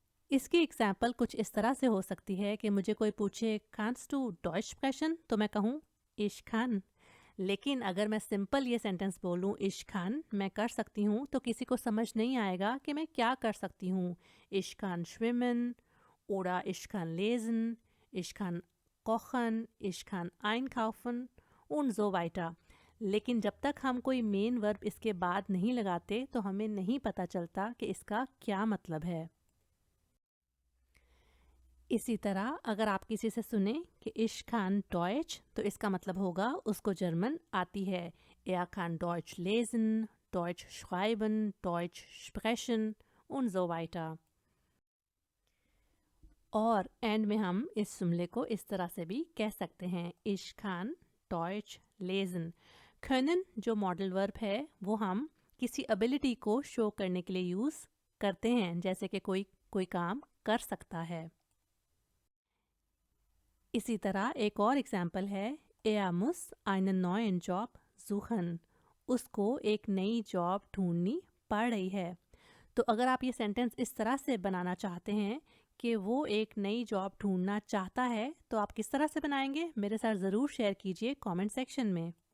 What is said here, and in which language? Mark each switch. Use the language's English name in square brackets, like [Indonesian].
[Hindi] इसकी एग्जाम्पल कुछ इस तरह से हो सकती है कि मुझे कोई पूछे [German] कांस्ट टू डॉइच स्प्रेशन, [Hindi] तो मैं कहूँ [German] इश खान। [Hindi] लेकिन अगर मैं सिंपल ये सेंटेंस बोलूँ [German] इश खान [Hindi] मैं कर सकती हूँ, तो किसी को समझ नहीं आएगा कि मैं क्या कर सकती हूँ। [German] इश खान schwimmen oder ich kann lesen, ich kann kochen, ich kann einkaufen und so weiter। [Hindi] लेकिन जब तक हम कोई मेन वर्ब इसके बाद नहीं लगाते तो हमें नहीं पता चलता कि इसका क्या मतलब है। इसी तरह अगर आप किसी से सुने कि [German] ich kann Deutsch, [Hindi] तो इसका मतलब होगा उसको जर्मन आती है. [German] Er kann Deutsch lesen, Deutsch schreiben, Deutsch sprechen und so weiter. [Hindi] और एंड में हम इस जुमले को इस तरह से भी कह सकते हैं. [German] Ich kann Deutsch lesen. [Hindi] können जो मॉडल वर्ब है वो हम किसी एबिलिटी को शो करने के लिए यूज़ करते हैं, जैसे कि कोई काम कर सकता है. इसी तरह एक और एग्जाम्पल है. [German] Er muss einen neuen Job suchen. [Hindi] उसको एक नई जॉब ढूंढनी पड़ रही है. तो अगर आप ये सेंटेंस इस तरह से बनाना चाहते हैं कि वो एक नई जॉब ढूंढना चाहता है, तो आप किस तरह से बनाएंगे मेरे साथ ज़रूर शेयर कीजिए कमेंट सेक्शन में.